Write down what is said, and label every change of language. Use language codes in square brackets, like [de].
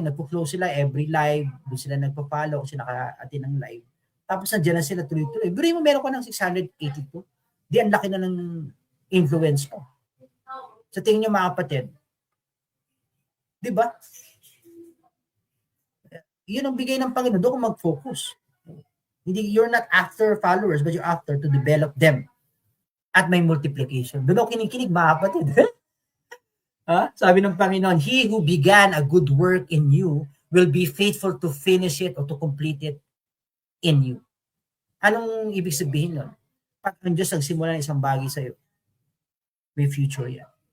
[tl] Nagpo-flow sila every live, doon sila nagpa-follow kasi naka-attend ng live. Tapos nandiyan na sila tuloy-tuloy. Buri mo meron ko ng 682. Di ang laki na ng influence ko. Sa tingin nyo mga kapatid, diba? Yun ang bigay ng Panginoon. Doon ko mag-focus. Hindi, [en] you're not after followers, but you're after to develop them. [tl] At may multiplication. Doon ako kinikinig, mga kapatid. Sabi ng Panginoon, [en] He who began a good work in you will be faithful to finish it or to complete it in you. [tl] Anong ibig sabihin nun? Pag ang Diyos nagsimula ng isang bagay sa'yo, may future yan.